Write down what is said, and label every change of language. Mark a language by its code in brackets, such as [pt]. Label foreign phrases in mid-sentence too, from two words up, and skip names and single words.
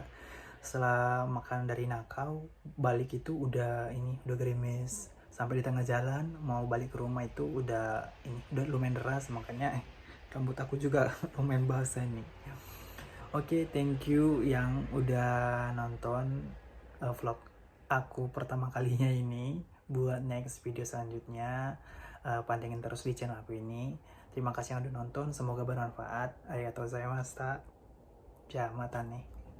[id] Setelah makan dari Nakau, balik itu udah gerimis. Sampai di tengah jalan mau balik ke rumah itu udah lumayan deras, makanya rambut aku juga lumayan basah nih. Oke, [en] thank you [id] yang udah nonton vlog aku pertama kalinya ini. Buat [en] next video [id] selanjutnya, pantengin terus di channel aku ini. Terima kasih yang udah nonton, semoga bermanfaat. [ja] ありがとうございました. じゃ、またね.